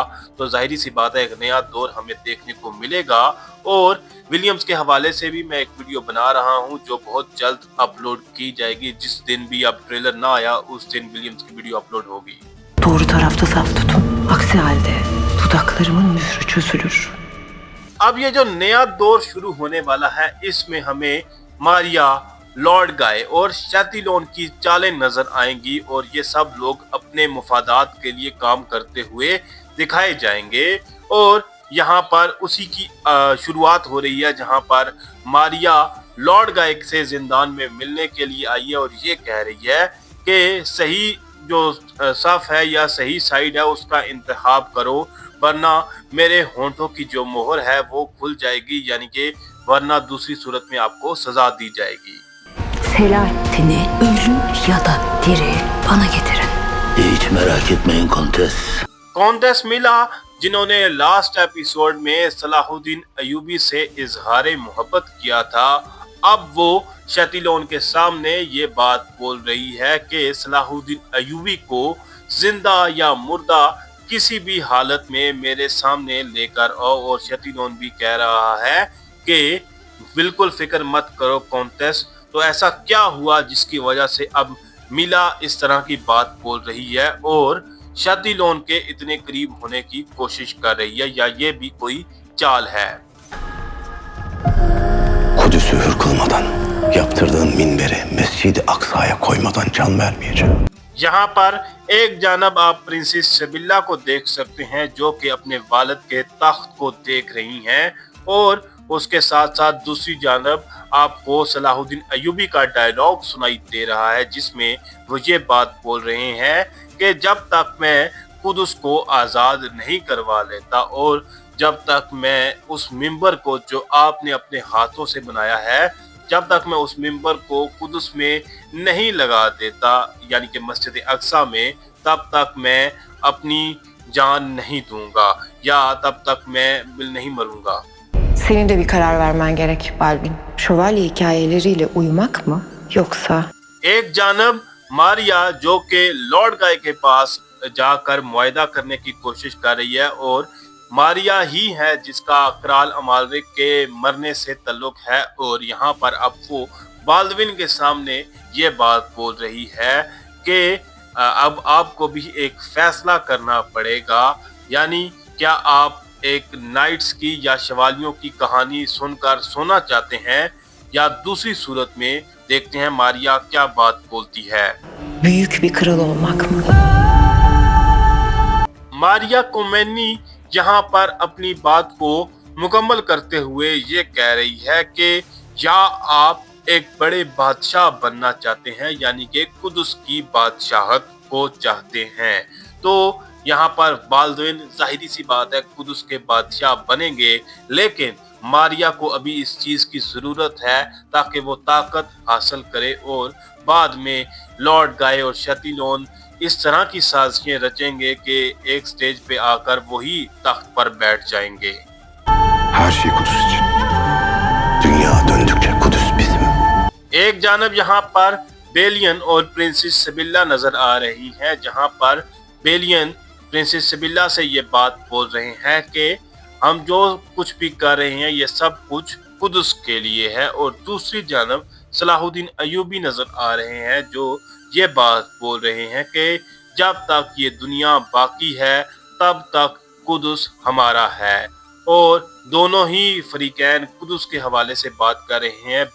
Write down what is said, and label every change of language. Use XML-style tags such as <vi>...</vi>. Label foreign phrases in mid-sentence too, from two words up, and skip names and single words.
<ur>تو ظاہر سی بات ہے ایک نیا دور ہمیں دیکھنے کو ملے گا. اور ولیمز کے حوالے سے بھی میں ایک ویڈیو بنا رہا ہوں جو بہت جلد اپلوڈ کی جائے گی. جس دن بھی اب ٹریلر نہ آیا اس دن ولیمز کی ویڈیو اپلوڈ ہوگی.</ur> <tr>Doğru tarafta saf tutun. Aksi halde dudaklarımın mührü çözülür.</tr> <ur>اب یہ جو نیا دور شروع ہونے والا ہے اس میں ہمیں ماریا، لارڈ گائے اور شاتیلون کی چالیں نظر آئیں گی اور یہ سب لوگ اپنے مفادات کے لیے کام کرتے ہوئے دکھائے جائیں گے. اور یہاں پر اسی کی شروعات ہو رہی ہے جہاں پر ماریا لارڈ گائے سے زندان میں ملنے کے لیے آئی ہے اور یہ کہہ رہی ہے کہ صحیح جو صف ہے یا صحیح سائیڈ ہے اس کا انتخاب کرو، ورنہ میرے ہونٹوں کی جو مہر ہے وہ کھل جائے گی، یعنی کہ ورنہ دوسری صورت میں آپ کو سزا دی جائے گی.</ur> <tr>Selahattin'i ölü ya da diri bana getirin. Hiç merak etmeyin kontes.</tr> <ur>کونٹیس ملا جنہوں نے</ur> <en>last episode</en> <ur>میں صلاح الدین ایوبی سے اظہار محبت کیا تھا، اب وہ شاتیلون کے سامنے یہ بات بول رہی ہے کہ صلاح الدین ایوبی کو زندہ یا مردہ کسی بھی حالت میں میرے سامنے لے کر آؤ. اور شاتیلون بھی کہہ رہا ہے کہ بالکل فکر مت کرو کونٹیس. تو ایسا کیا ہوا جس کی وجہ سے اب ملا اس طرح کی بات بول رہی ہے اور شاتیلون کے اتنے قریب ہونے کی کوشش کر رہی ہے، یا یہ بھی کوئی چال ہے?</ur> <tr>Kudüs'ü hür kılmadan, yaptırdığın minberi Mescid-i Aksa'ya koymadan can vermeyeceğim.</tr> <ur>یہاں پر ایک جانب آپ پرنسس شبلا کو دیکھ سکتے ہیں جو کہ اپنے والد کے تخت کو دیکھ رہی ہیں اور اس کے ساتھ ساتھ دوسری جانب آپ کو صلاح الدین ایوبی کا ڈائیلاگ سنائی دے رہا ہے، جس میں وہ یہ بات بول رہے ہیں کہ جب تک میں قدس کو آزاد نہیں کروا لیتا اور جب تک میں اس منبر کو جو آپ نے اپنے ہاتھوں سے بنایا ہے، جب تک میں اس منبر کو قدس میں نہیں لگا دیتا، یعنی کہ مسجد اقصیٰ میں، تب تک میں اپنی جان نہیں دوں گا یا تب تک میں نہیں مروں گا.</ur> <tr>Senin de bir karar vermen gerek Balvin. Şövalye hikayeleriyle uyumak mı yoksa?</tr> <ur>ایک جانب ماریا جو کہ لارڈ گائے کے پاس جا کر معاہدہ کرنے کی کوشش کر رہی ہے اور ماریا ہی ہے جس کا کرال امالرک کے مرنے سے تعلق ہے، اور یہاں پر اب وہ بالڈون کے سامنے یہ بات بول رہی ہے کہ اب آپ کو بھی ایک فیصلہ کرنا پڑے گا، یعنی کیا آپ ایک نائٹس کی یا شوالیوں کی کہانی سن کر سونا چاہتے ہیں یا دوسری صورت میں. دیکھتے ہیں ماریا کیا بات بولتی ہے.</ur> <tr>Büyük bir kral olmak mı?</tr> <ur>ماریا کومینی یہاں پر اپنی بات کو مکمل کرتے ہوئے یہ کہہ رہی ہے کہ یا آپ ایک بڑے بادشاہ بننا چاہتے ہیں، یعنی کہ قدس کی بادشاہت کو چاہتے ہیں، تو یہاں پر بالڈون ظاہری سی بات ہے قدس کے بادشاہ بنیں گے، لیکن ماریا کو ابھی اس چیز کی ضرورت ہے تاکہ وہ طاقت حاصل کرے اور بعد میں لارڈ گائے اور شاتیلون اس طرح کی سازشیں رچیں گے کہ ایک سٹیج پہ آ کر وہی تخت پر بیٹھ جائیں گے.</ur> <tr>Her şey Kudüs için. Dünya döndükçe Kudüs bizim.</tr> <ur>ایک جانب یہاں پر بیلین اور پرنسس سبلا نظر آ رہی ہے، جہاں پر بیلین پرنسس سبلا سے یہ بات بول رہے ہیں کہ ہم جو کچھ بھی کر رہے ہیں یہ سب کچھ قدس کے لیے ہے، اور دوسری جانب صلاح الدین ایوبی نظر آ رہے ہیں جو یہ بات بول رہے ہیں کہ جب تک یہ دنیا باقی ہے تب تک قدس ہمارا ہے، اور دونوں ہی فریقین قدس کے حوالے سے بات کر رہے ہیں.</ur>